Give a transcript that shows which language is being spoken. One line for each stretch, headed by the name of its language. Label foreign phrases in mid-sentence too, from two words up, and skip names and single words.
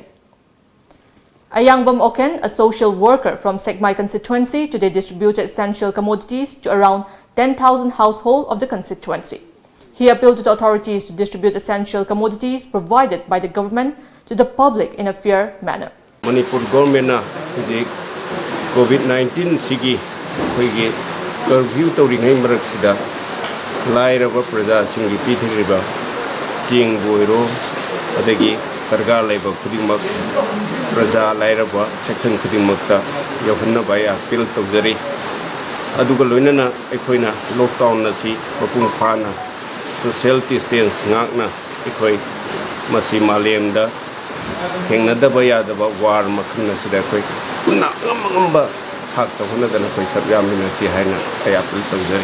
English: Ayangbam Oken, a social worker from Sekmai constituency, today distributed essential commodities to around 10,000 households of the constituency. He appealed to the authorities to distribute essential commodities provided by the government to the public in a fair manner.
Manipuri: Manipur government na COVID-19 sigi hoigi curfew tawringai marak sida lairaba praja singi pithiriba ching boiro adagi karga laiba khudingmak praja lairaba section khudingmakta yauhanna baya appeal tawjari aduga loinana ekhoina lockdown na si mapung phana
English: social distance
Manipuri: ngakna ekhoi masi malemda hengnadaba yadaba war makhna sida khoi kunna ngamba hak tawhanadana khoi sabyamina si haina ay appeal tawjari.